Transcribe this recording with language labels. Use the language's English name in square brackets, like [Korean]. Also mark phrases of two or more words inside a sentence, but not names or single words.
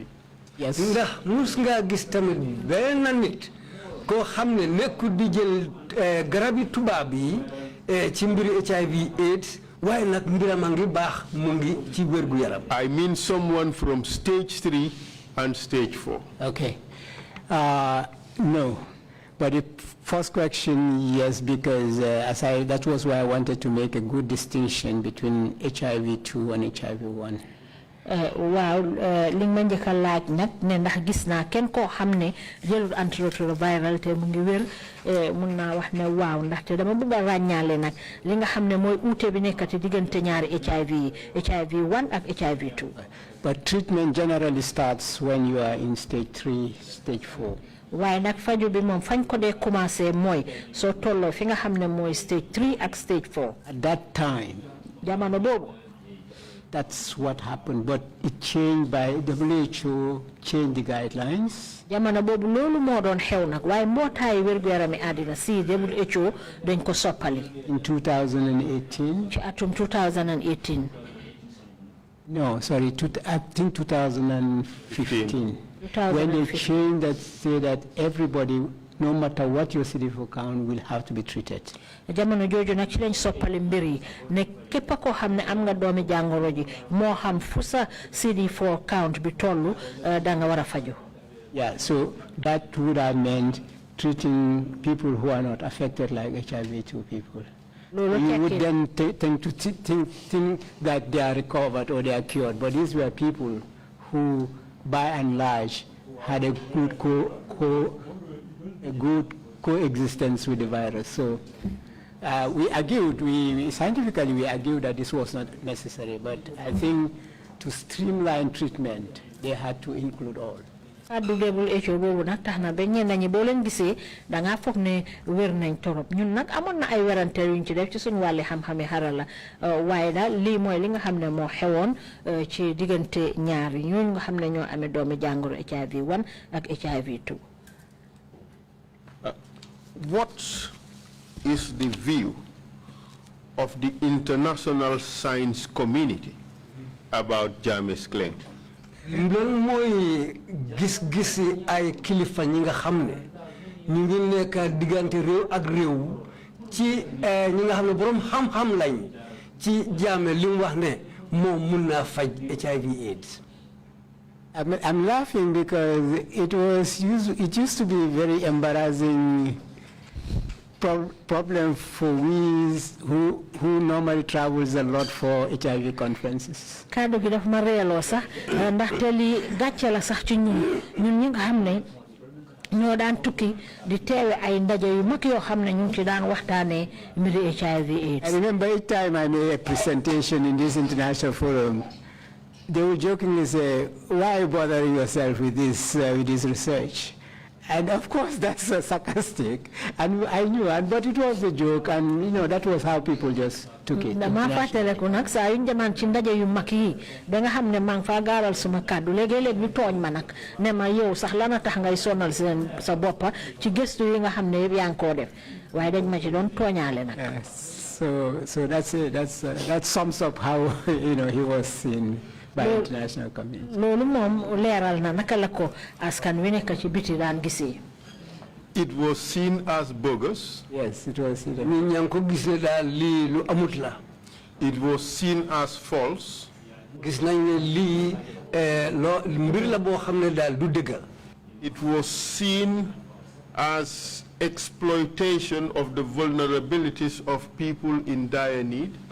[English] Yes. [Wolof] Ndax mus nga gis tamit benn nit koo xam ne nekkul di jël garabi tubaab yi ci mbiri HIV/AIDS waaye nag mbiram a ngi baax mu ngi ci wérgu yaram. [English] I mean someone from stage 3 and stage 4. Okay. No. But the first question, yes, because that was why I wanted to make a good distinction between HIV-2 and HIV-1. [Wolof] waaw li ma njëkk a laaj nag ne ndax gis naa kenn koo xam ne jëlul antiretroviral te mu ngi wér mun naa wax ne waaw ndaxte dama bëgg a ràññaale nag li nga xam ne mooy uute bi nekkati diggante ñaari HIV yi HIV-1 ak HIV-2. [English] But treatment generally starts when you are in stage 3, stage 4. [Wolof] waaye nag faju bi moom fañ ko dee commencé mooy soo tolloo fi nga xam ne mooy stage 3 ak stage 4. [English] At that time, [Wolof] jamono boobu. [English] That's what happened, but it changed by WHO changed the guidelines. [Wolof] Jamono boobu loolu moo doon xew nag waaye mbootaay wérgu yarami àddina si WHO dañ ko soppali. [English] In 2018. [Wolof] ci atum 2018. [English] No, sorry, I think 2015. When they changed that, say that everybody, no matter what your CD4 count, will have to be treated. [Wolof] Jamono jooju nag ci lañ soppali mbir yi ne képp koo xam ne am nga doomi jàngoro ji moo xam fu sa CD4 count bi tollu da nga war a faju. [English] Yeah, so that would have meant treating people who are not affected like HIV-2 people. You would then tend to think that they are recovered or they are cured, but these were people who, by and large, had a good coexistence with the virus. So we argued, scientifically we argued that this was not necessary, but I think to streamline treatment, they had to include all. [Wolof] WHO boobu nag tax na ba ñenn ñi boo leen gisee da ngaa foog ne wér nañ torop ñun nag amoon na ay werante yuñ ci def ci suñu wàlli xam-xami xarala waaye daal lii mooy li nga xam ne moo xewoon ci diggante ñaar yi ñooñu nga xam ne ñoo amee doomi jàngoro HIV 1 ak HIV 2. [English] What is the view of the international science community about Jammeh's claim? [Wolof] loolu mooy gis-gisi ay kilifa ñi nga xam ne ñu ngi nekk diggante réew ak réew ci ñi nga xam ne borom xam-xam lañ ci Jammeh li mu wax ne moom mun naa faj HIV/AIDS. [English] I'm laughing because it used to be very embarrassing problem for we who normally travels a lot for HIV conferences. [Wolof] Kaddu gi daf ma reeloo sax ndaxte li gàcce la sax ci ñun ñi nga xam ne ñoo daan tukki di teewe ay ndaje yu mag yoo xam ne ñu ngi ci daan waxtaanee mbiri HIV/AIDS. [English] I remember each time I made a presentation in this international forum, they would jokingly say, "Why bother yourself with this research?" And of course, that's sarcastic, and I knew it, but it was a joke, and you know that was how people just took it. [Wolof] Dama fàttaliku nag saa yu njaman ci ndaje yu mag yi da nga xam ne maa ngi faa gaaral suma kàddu léegi-léeg ñu tooñ ma nag ne ma yow sax lana tax ngay sonal sa boppa ci gëstu yi nga xam ne yëpp yaa ngi koo def waaye dañ ma ci doon tooñaale nag. [English] So that's it. That sums up how he was seen by international community. [Wolof] Loolu moom leeral na naka la ko askan wi nekk ci biti daan gisee. [English] It was seen as bogus. Yes, it was seen. It was seen as false. It was seen as exploitation of the vulnerabilities of people in dire need.